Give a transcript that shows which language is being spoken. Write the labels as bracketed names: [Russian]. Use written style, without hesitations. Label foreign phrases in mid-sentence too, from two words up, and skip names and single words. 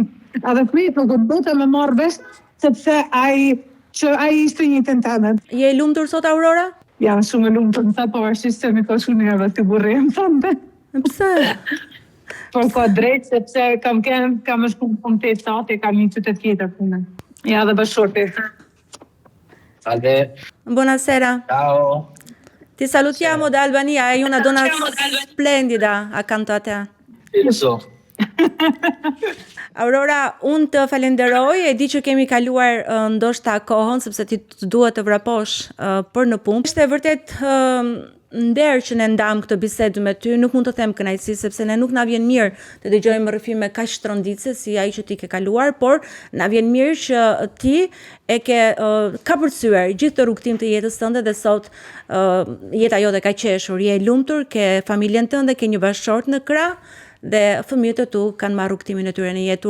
[Albanian] Edhe prit nuk u bote me marrë vesh, sepse ai ishte një tentenet. Je lumtur sot, Aurora? Jam shumë e lumtur, në ta pavarësisht se mi ka shumë njerëve të burrim, thënde. Pse? Por ka drejt, sepse kam e shku punë 8 sate, kam një qytet tjetër punë. Ja, dhe bashorti. [Italian] Salve. Buonasera. Ciao. Ti salutiamo da Albania, hai una donna splendida accanto a te. Penso. [Albanian] Aurora, unë të falenderoj, e di që kemi kaluar ndoshta kohën, sepse ti të duhet të vraposh për në punë. Ishte vërtet nder që ne ndam këtë bisedë me ty, nuk mund të them kënaqësi, sepse ne nuk na vjen mirë të dëgjojmë rrëfime kaq shtronditse si ai që ti ke kaluar, por na vjen mirë që ti e ke kapërcyer gjithë të rrugtim të jetës tënde dhe sot jeta jote ka qeshur, je lumtur, ke familjen tënde, ke një bashkëshort në krah dhe fëmijët e tu kanë marrë rrugtimin e tyre në jetë.